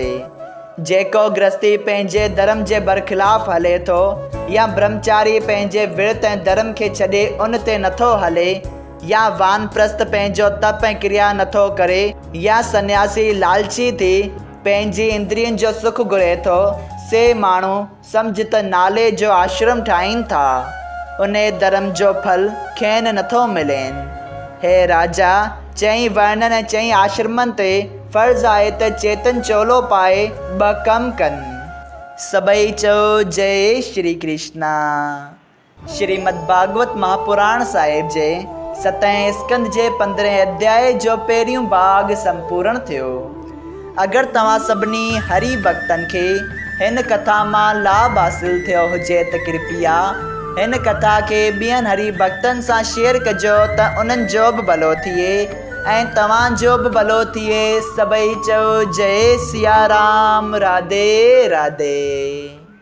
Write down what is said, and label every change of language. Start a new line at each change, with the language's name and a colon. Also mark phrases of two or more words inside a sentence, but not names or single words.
Sindhi: जेको गृहस्थी पंहिंजे धर्म जे बरख़िलाफ़ हले थो या ब्रह्मचारी पंहिंजे विर्त ऐं धर्म खे छॾे उन ते नथो हले या वानप्रस्थ पंहिंजो तप ऐं क्रिया नथो करे या सन्यासी लालची थी पंहिंजी इंद्रियनि जो सुख घुरे थो, से माण्हू सम्झ त नाले जो आश्रम ठाहीनि था, उन धर्म जो फल खेनि नथो मिलेनि। हे राजा, चई वर्णन ऐं चई आश्रमनि ते फर्ज़ आहे त चेतन चोलो पाए 2 कम कनि। सभई चयो जय श्री कृष्णा। श्रीमद् भागवत महापुराण साहिब जे 7हें स्कंद जे 15हें अध्याय जो पहिरियों भाग संपूर्ण थियो। अगरि तव्हां सभिनी हरि भक्तनि खे हिन कथा मां लाभ हासिल थियो हुजे त कृपया हिन कथा खे ॿियनि हरि भक्तनि सां शेयर कजो त उन्हनि जो बि भलो थिए ऐं तव्हांजो बि भलो थिए। सभई चयो जय सिया राम। राधे राधे।